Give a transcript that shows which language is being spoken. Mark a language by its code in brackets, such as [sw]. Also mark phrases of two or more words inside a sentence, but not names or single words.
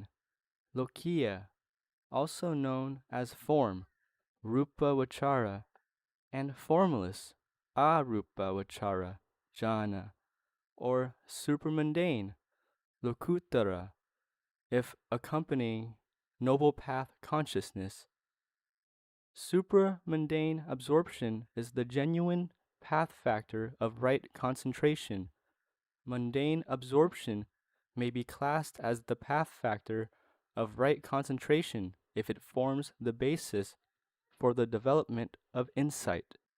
[en] lokiya, also known as form, [pi] rupa vachara, [en] and formless, [pi] arupa vachara, jhana, [en] or supermundane, [pi] lokuttara, [en] if accompanying noble path consciousness. Supramundane absorption is the genuine path factor of right concentration. Mundane absorption may be classed as the path factor of right concentration if it forms the basis for the development of insight.